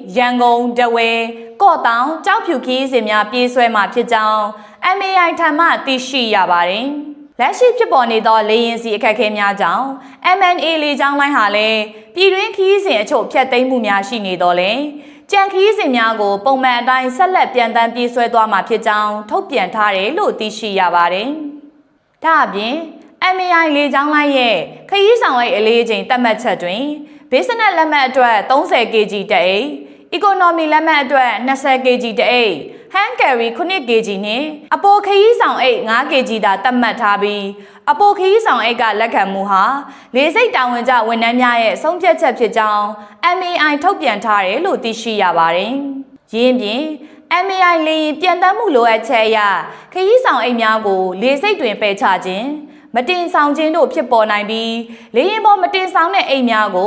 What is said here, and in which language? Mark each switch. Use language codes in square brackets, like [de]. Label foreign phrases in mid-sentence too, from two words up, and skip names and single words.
[my] ရန်ကုန်တဝဲကော့တောင်ကြောက်ဖြူခရီးစဉ်များပြေးဆွဲမှာဖြစ်ကြောင်း MAI ထံမှသိရှိရပါတယ်။လက်ရှိဖြစ်ပေါ်နေသောလေရင်စီအခက်အခဲများကြောင့် MNA လေကြောင်းလိုင်းဟာလည်းပြည်တွင်းခရီးစဉ်အချို့ဖျက်သိမ်းမှုများရှိနေတော့လေကြံခရီးစဉ်များကိုပုံမှန်အတိုင်းဆက်လက်ပြန်တမ်းပြေးဆွဲသွားမှာဖြစ်ကြောင်းထုတ်ပြန်ထားတယ်လို့သိရှိရပါတယ်။ဒါအပြင် MAI လေကြောင်းလိုင်းရဲ့ခရီးဆောင်အိတ်အလေးချိန်သတ်မှတ်ချက်တွင် Business လက်မှတ်အတွက် 30kg တအိတ် Economy လက်မှတ်အတွက် 20kg တအိတ် [en] hand carry [my] 9kg နဲ့အပိုခရီးဆောင်အိတ် 5kg သာသတ်မှတ်ထားပြီးအပိုခရီးဆောင်အိတ်ကလက်ခံမှုဟာလေဆိပ်တာဝန်ကျဝန်ထမ်းများရဲ့ဆုံးဖြတ်ချက်ဖြစ် ကြောင်း MAI ထုတ်ပြန်ထားတယ်လို့သိရှိရပါတယ်။ယင်းပြင် MAI လေယာဉ်ပြန်တမ်းမှုလိုအပ်ချက်အရခရီးဆောင်အိတ်များကိုလေဆိပ်တွင်ပယ်ချခြင်းမတင်ဆောင်ခြင်းတို့ဖြစ်ပေါ်နိုင်ပြီးလေယာဉ်ပေါ်မတင်ဆောင်တဲ့အိတ်များကို